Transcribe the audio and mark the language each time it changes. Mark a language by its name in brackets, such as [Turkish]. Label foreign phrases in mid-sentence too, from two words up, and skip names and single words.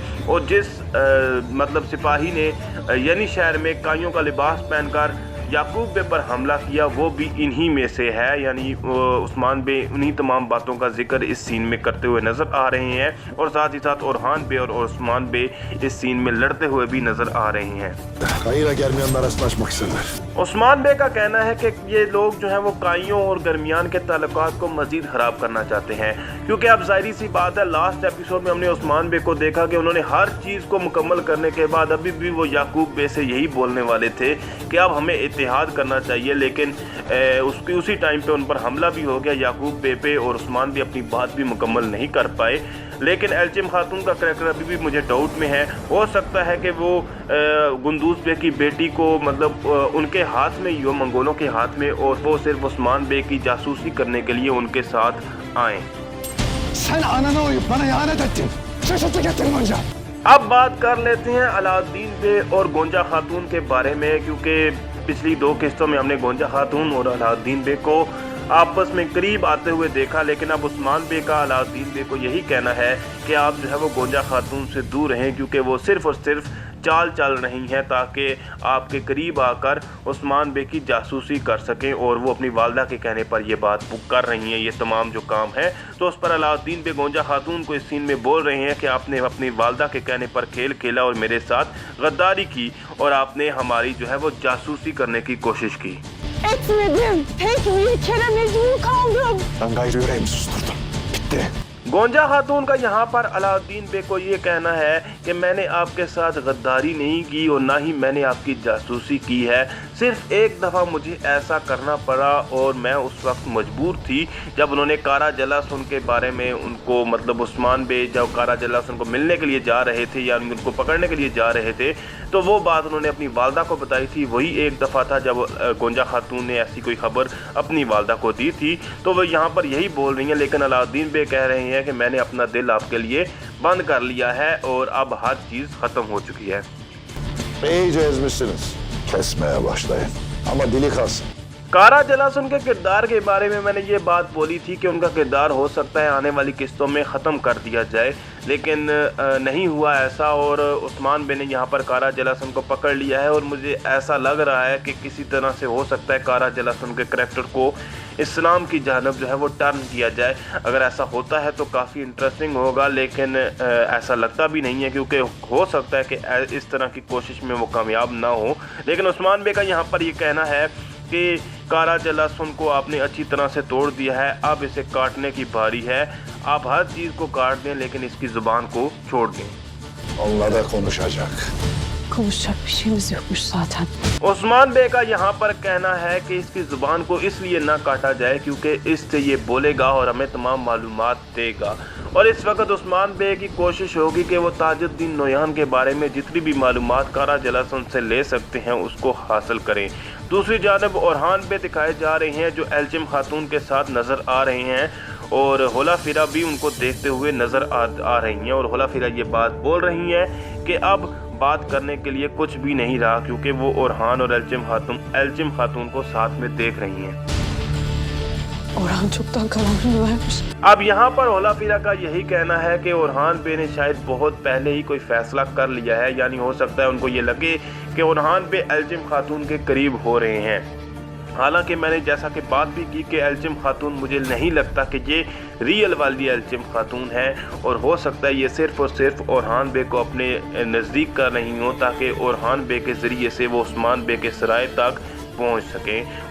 [Urdu] اور جس مطلب سپاہی نے یعنی شہر میں قائیوں کا لباس پہن کر یعقوب بے پر حملہ کیا وہ بھی انہی میں سے ہے. یعنی عثمان بے انہی تمام باتوں کا ذکر اس سین میں کرتے ہوئے نظر آ رہے ہیں اور ساتھ ہی ساتھ اورہان بے اور عثمان بے اس سین میں لڑتے ہوئے بھی نظر آ رہے ہیں. [Turkish] Kayıyla germiyanlar rastlaşmak isterler. [Urdu] عثمان بے کا کہنا ہے کہ یہ لوگ جو ہیں وہ قائیوں اور درمیان کے تعلقات کو مزید خراب کرنا چاہتے ہیں کیونکہ اب ظاہر سی بات ہے [English] last episode [Urdu] میں ہم نے عثمان بے کو دیکھا کہ انہوں نے ہر چیز کو مکمل کرنے کے بعد ابھی بھی وہ یعقوب بے سے یہی بولنے والے تھے کہ اب ہمیں اتحاد کرنا چاہیے. لیکن اسی ٹائم پے ان پر حملہ بھی ہو گیا یعقوب بے پے اور عثمان بے اپنی بات بھی مکمل نہیں کر پائے. لیکن ایلچم خاتون کا کریکٹر ابھی بھی مجھے ڈاؤٹ میں ہے. ہو سکتا ہے کہ وہ گندوز بے کی بیٹی کو مطلب ان کے ہاتھ میں ہی ہو، منگولوں کے ہاتھ میں، اور وہ صرف عثمان بے کی جاسوسی کرنے کے لیے ان کے ساتھ آئیں. [Turkish] Sen anana uyup bana ihanet ettin. Şaşırtı getirin önce. [Urdu] اب بات کر لیتے ہیں علاؤالدین بے اور گونجا خاتون کے بارے میں، کیونکہ پچھلی 2 قسطوں میں ہم نے گونجا خاتون اور علاؤالدین بے کو آپس میں قریب آتے ہوئے دیکھا. لیکن اب عثمان بے کا علاؤالدین بے کو یہی کہنا ہے کہ آپ جو ہے وہ گونجا خاتون سے دور رہیں کیونکہ وہ صرف اور صرف چال چل رہی ہیں تاکہ آپ کے قریب آ کر عثمان بے کی جاسوسی کر سکیں اور وہ اپنی والدہ کے کہنے پر یہ بات کر رہی ہیں، یہ تمام جو کام ہے. تو اس پر علاؤالدین بے گونجا خاتون کو اس سین میں بول رہے ہیں کہ آپ نے اپنی والدہ کے کہنے پر کھیل کھیلا اور میرے ساتھ غداری کی اور آپ نے ہماری جو ہے وہ جاسوسی کرنے کی کوشش کی. [Turkish] Etmedim. Tek bir kere mecbur kaldım. Ben gayrı yüreğimi susturdum. gitti. [Urdu] گونجا خاتون کا یہاں پر علاؤالدین بے کو یہ کہنا ہے کہ میں نے آپ کے ساتھ غداری نہیں کی اور نہ ہی میں نے آپ کی جاسوسی کی ہے، صرف ایک دفعہ مجھے ایسا کرنا پڑا اور میں اس وقت مجبور تھی جب انہوں نے قرا جلاسن کے بارے میں ان کو مطلب عثمان بے جب قرا جلاسن کو ملنے کے لیے جا رہے تھے یا ان کو پکڑنے کے لیے جا رہے تھے تو وہ بات انہوں نے اپنی والدہ کو بتائی تھی. وہی ایک دفعہ تھا جب گونجا خاتون نے ایسی کوئی خبر اپنی والدہ کو دی تھی، تو وہ یہاں پر یہی بول رہی ہیں. لیکن علاؤالدین بے کہہ رہے ہیں کہ میں نے اپنا دل آپ کے لیے بند کر لیا ہے اور اب ہر چیز ختم ہو چکی ہے. [Turkish] İyice ezmişsiniz. Kesmeye başlayın. Ama dili kalsın. [Urdu] قرا جلاسن کے کردار کے بارے میں میں نے یہ بات بولی تھی کہ ان کا کردار ہو سکتا ہے آنے والی قسطوں میں ختم کر دیا جائے، لیکن نہیں ہوا ایسا اور عثمان بے نے یہاں پر قرا جلاسن کو پکڑ لیا ہے. اور مجھے ایسا لگ رہا ہے کہ کسی طرح سے ہو سکتا ہے قرا جلاسن کے کریکٹر کو اسلام کی جانب جو ہے وہ ٹرن کیا جائے. اگر ایسا ہوتا ہے تو کافی انٹرسٹنگ ہوگا، لیکن ایسا لگتا بھی نہیں ہے کیونکہ ہو سکتا ہے کہ اس طرح کی کوشش میں وہ کامیاب نہ ہو. لیکن عثمان بے کا یہاں پر یہ کہنا ہے کہ قرا جلاسن کو آپ نے اچھی طرح سے توڑ دیا ہے، اب اسے کاٹنے کی باری ہے. آپ ہر چیز کو کاٹ دیں لیکن اس کی زبان کو چھوڑ دیں. [Turkish] Onunla da konuşacak. Konuşacak bir şeyimiz yokmuş zaten. [Urdu] عثمان بے کا یہاں پر کہنا ہے کہ اس کی زبان کو اس لیے نہ کاٹا جائے کیونکہ اس سے یہ بولے گا اور ہمیں تمام معلومات دے گا. اور اس وقت عثمان بے کی کوشش ہوگی کہ وہ تاج الدین نویان کے بارے میں جتنی بھی معلومات قرا جلاسن سے لے سکتے ہیں اس کو حاصل کریں. دوسری جانب اورہان بے دکھائے جا رہے ہیں جو ایلچم خاتون کے ساتھ نظر آ رہے ہیں اور ہولا فیرا بھی ان کو دیکھتے ہوئے نظر آ رہی ہیں. اور ہولا فیرا یہ بات بول رہی ہیں کہ اب بات کرنے کے لیے کچھ بھی نہیں رہا کیونکہ وہ اورہان اور ایلچم خاتون کو ساتھ میں دیکھ رہی ہیں. [Turkish] Orhan çoktan kararını vermiş. [Urdu] اب یہاں پر ہولا فیرا کا یہی کہنا ہے کہ اورہان بے نے شاید بہت پہلے ہی کوئی فیصلہ کر لیا ہے، یعنی ہو سکتا ہے ان کو یہ لگے کہ اورہان بے ایلچم خاتون کے قریب ہو رہے ہیں. حالانکہ میں نے جیسا کہ بات بھی کی کہ ایلچم خاتون مجھے نہیں لگتا کہ یہ ریئل والی ایلچم خاتون ہے اور ہو سکتا ہے یہ صرف اور صرف اورہان بے کو اپنے نزدیک کر رہی ہو تاکہ اورہان بے کے ذریعے سے وہ عثمان بے کے سرائے تک پہنچ سکیں.